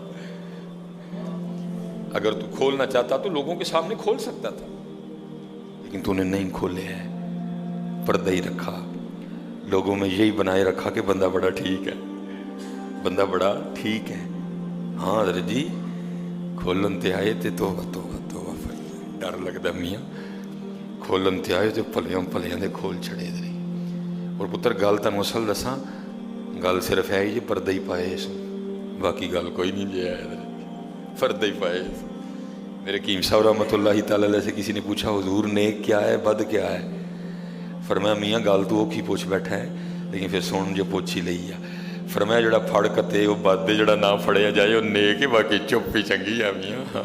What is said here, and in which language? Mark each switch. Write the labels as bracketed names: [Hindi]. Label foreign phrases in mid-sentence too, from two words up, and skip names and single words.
[Urdu] اگر تو کھولنا چاہتا تو لوگوں کے سامنے کھول سکتا تھا، لیکن تو نے نہیں کھولے ہیں، پردہ ہی رکھا، لوگوں میں یہی بنائے رکھا کہ بندہ بڑا ٹھیک ہے، بندہ بڑا ٹھیک ہے۔ [Punjabi] ہاں حضرت جی کھولن تے آئے تے توبہ توبہ توبہ، ڈر لگتا میاں، کھولن تے آئے تے پلیاں پلیاں دے کھول چھڑے دے۔ اور پتر گل تن مسل دساں، گل صرف ہے جی پردہ ہی پائے اس، باقی گل کوئی نہیں جی ہے، پردہ ہی پائے اس۔ [Urdu] میرے حکیم صاحب [Arabic] رحمۃ اللہ تعالیٰ علیہ [Urdu] سے کسی نے پوچھا حضور نیک کیا ہے بد کیا ہے؟ [Punjabi] فرمایا میاں گل تو اوکھی پوچھ بیٹھا ہے، لیکن پھر سن جو پوچھ ہی لئی ہے۔ فرمایا جڑا پھڑ کتے وہ بد دے، جڑا نہ پھڑیا جائے وہ نیک ہے، باقی چپ ہی چنگی ہے میاں۔